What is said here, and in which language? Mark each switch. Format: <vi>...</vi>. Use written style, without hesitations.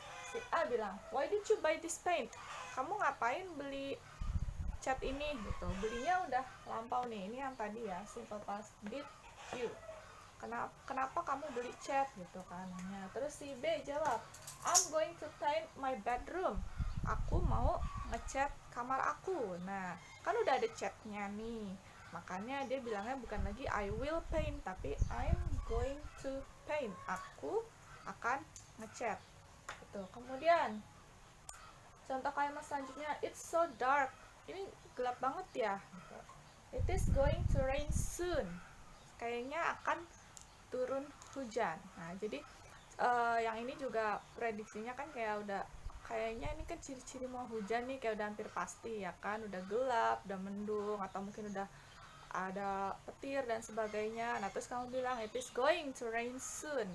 <id>Si A bilang,</id> <en>"Why did you buy this paint?"</en> <id>Kamu ngapain beli cat ini gitu. Belinya udah lampau nih. Ini yang tadi ya, simple past.</id> <en>Did you?</en> <id>Kenapa kamu beli cat gitu kan. Nah, terus si B jawab,</id> <en>I'm going to paint my bedroom.</en> <id>Aku mau ngecat kamar aku. Nah, kan udah ada catnya nih. Makanya dia bilangnya bukan lagi</id> <en>I will paint,</en> <id>tapi</id> <en>I'm going to paint.</en> <id>Aku akan ngecat. Gitu. Kemudian contoh kalimat selanjutnya,</id> <en>it's so dark.</en> <id>Ini gelap banget ya.</id> <en>It is going to rain soon.</en> <id>Kayaknya akan turun hujan. Nah, jadi yang ini juga prediksinya kan kayak udah kayaknya ini kan ciri-ciri mau hujan nih, kayak udah hampir pasti ya kan, udah gelap, udah mendung, atau mungkin udah ada petir dan sebagainya. Nah, terus kamu bilang</id> <en>it is going to rain soon.</en>